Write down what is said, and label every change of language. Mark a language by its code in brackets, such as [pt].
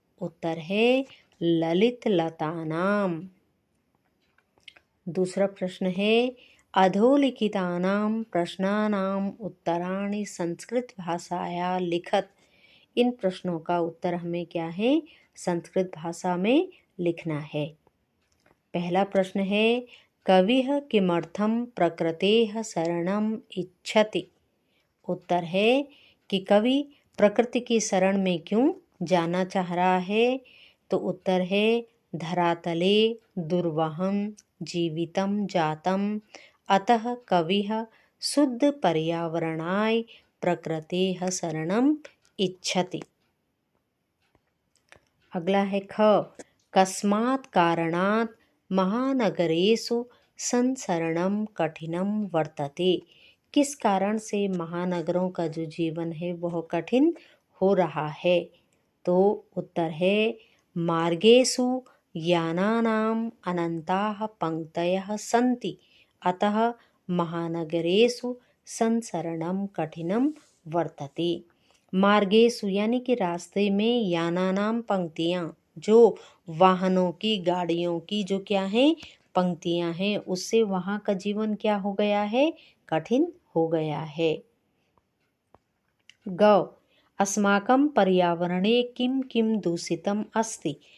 [sa] उत्तर है ललित लतानाम। दूसरा प्रश्न है, अधोलिखितानां प्रश्नानां उत्तराणि संस्कृत भाषाया लिखत। [hi] इन प्रश्नों का उत्तर हमें क्या है, संस्कृत भाषा में लिखना है। [sa] पहला प्रश्न है, कविः किमर्थं प्रकृतेः शरणम् इच्छति। [hi] उत्तर है कि कवि प्रकृति की शरण में क्यों जाना चाह रहा है। [sa] तो उत्तर है धरातले दुर्वहम जीवितम जातम अतः कविः शुद्ध पर्यावरणाय प्रकृतेः शरणम इच्छति। अगला है ख, कस्मात् कारणात् महानगरेषु संसरणम कठिनम वर्तते। [hi] किस कारण से महानगरों का जो जीवन है वह कठिन हो रहा है। [sa] तो उत्तर है मार्गेषु यानानाम् अनन्ताः पंक्तयः सन्ति अतः महानगरेषु संसरणम कठिनम वर्तते। [hi] मार्गेषु यानी कि रास्ते में, यानानाम पंक्तियाँ, जो वाहनों की, गाड़ियों की जो क्या है पंक्तियाँ हैं, उससे वहाँ का जीवन क्या हो गया है, कठिन हो गया है। [sa] ग, अस्माकं पर्यावरणे किम किम दूषितम अस्ति।